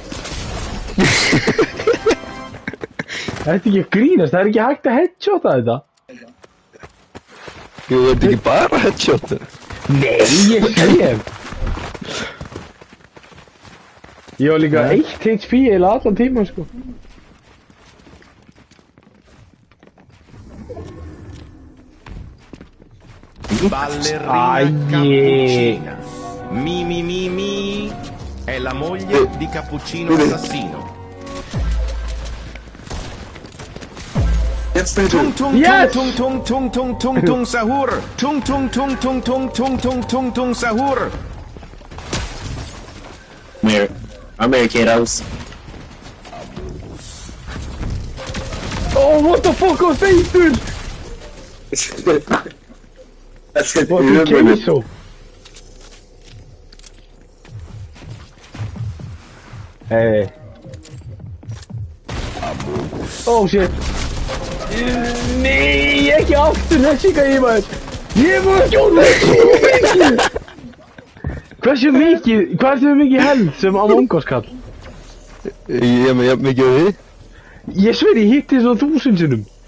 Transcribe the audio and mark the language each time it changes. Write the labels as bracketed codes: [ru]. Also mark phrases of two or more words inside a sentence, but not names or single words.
[is] Það er ekki að grínast, það er ekki hægt að headshota þetta. Jú, þetta er ekki bara headshot. Nei, ég sé. Ég var líka 1 HP eða allan tíma sko. Ballerina cappuccina. Mi. [it] È la moglie di Cappuccino Assassino. Tung tung [en] Yes! tung tung tung tung tung tung sahur. Tung tung tung tung tung tung tung tung tung sahur. I'm here, kiddos. Oh, what the fuck was that, dude? That's it. What the queso? Hey. Oh shit. [is] Nei, ekki aftur þessi gæði maður. Ég var skjóta svo mikið. Hversu mikið held sem Among Us kall? Ég er með jafn mikið af því. Ég sver ég hitti svona 1000 sinnum.